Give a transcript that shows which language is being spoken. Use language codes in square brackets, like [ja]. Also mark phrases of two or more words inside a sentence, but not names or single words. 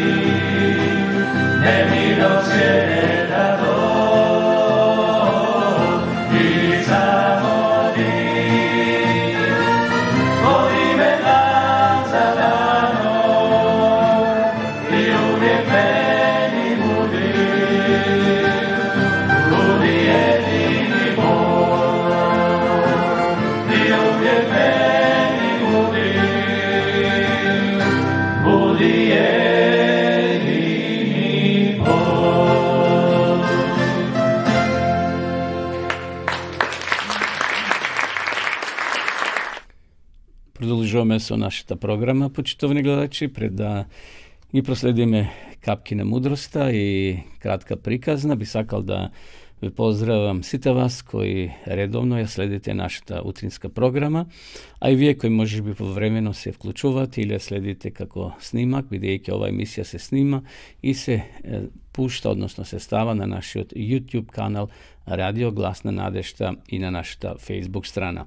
[hr] ne mi dok svijeta Bog, i samo ti, vodi me dan za danom i uvijek meni budi, budi jedini Bog, i uvijek meni budi, budi jedini Bog. [mk] Продължаваме со нашата програма, почитувани гледачи, пред да ги проследиме капки на мудроста и кратка приказна. Би сакал да ви поздравам сите вас кои редовно ја следите нашата утринска програма, а и вие кои можеби повремено се вклучувате или ја следите како снимак, бидејќи ова емисија се снима и се пушта, односно се става на нашиот YouTube канал Радио Глас на надежта и на нашата Facebook страна.